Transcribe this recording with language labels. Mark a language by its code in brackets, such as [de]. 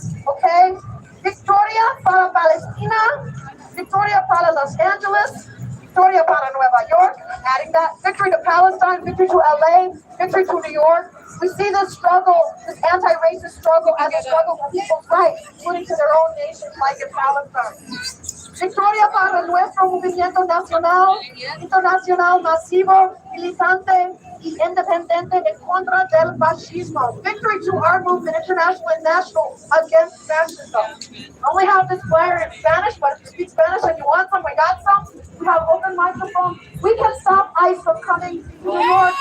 [en] Okay? [es] Victoria para Palestina, Victoria para Los Angeles, Victoria para Nueva York, [en] adding that, victory to Palestine, victory to LA, victory to New York. We see this struggle, this anti-racist struggle as a struggle for people's rights, including to their own nations like in Palestine. [es] Victoria para nuestro movimiento nacional, internacional, masivo, militante y independiente en contra del fascismo. [en] Victory to our movement, international and national, against fascism. I only have this flyer in Spanish, but if you speak Spanish and you want some, we got some. We have open microphones. We can stop ICE from coming to New York.